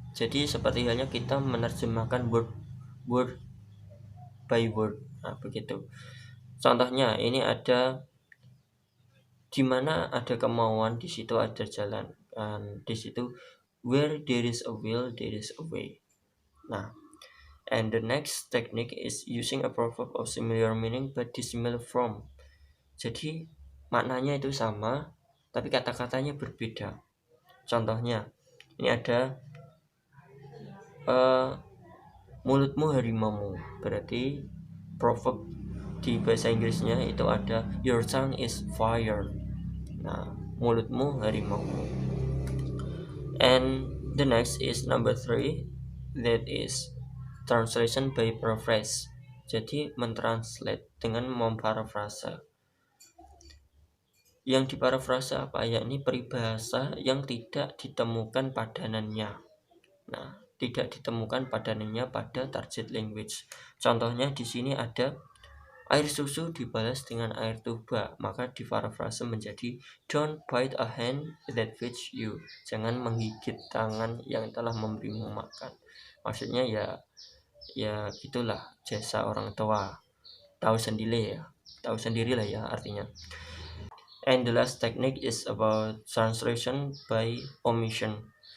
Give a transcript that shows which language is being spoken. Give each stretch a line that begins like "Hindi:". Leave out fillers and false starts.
Indonesian: Jadi seperti halnya kita menerjemahkan word by word. Nah, begitu. Contohnya ini ada di mana ada kemauan, di situ ada jalan. Dan di situ
English: where there is a will, there is a way. Nah, and the next technique is using a proverb of similar meaning but dissimilar form.
Indonesian: Jadi maknanya itu sama, tapi kata-katanya berbeda. Contohnya, ini ada mulutmu harimaumu. Berarti proverb di bahasa Inggrisnya itu ada
English: your tongue is fire.
Indonesian: Nah, mulutmu harimaumu.
English: And the next is number 3, that is translation by paraphrase.
Indonesian: Jadi mentranslate dengan memparafrase. Yang diparafrase apa? Yakni peribahasa yang tidak ditemukan padanannya. Nah, tidak ditemukan padanannya pada target language. Contohnya di sini ada air susu dibalas dengan air tuba, maka diparafrase menjadi
English: don't bite a hand that feeds you.
Indonesian: Jangan menggigit tangan yang telah memberimu makan. Maksudnya ya gitulah jasa orang tua. Tahu sendirilah ya artinya.
English: And the last technique is about translation by omission.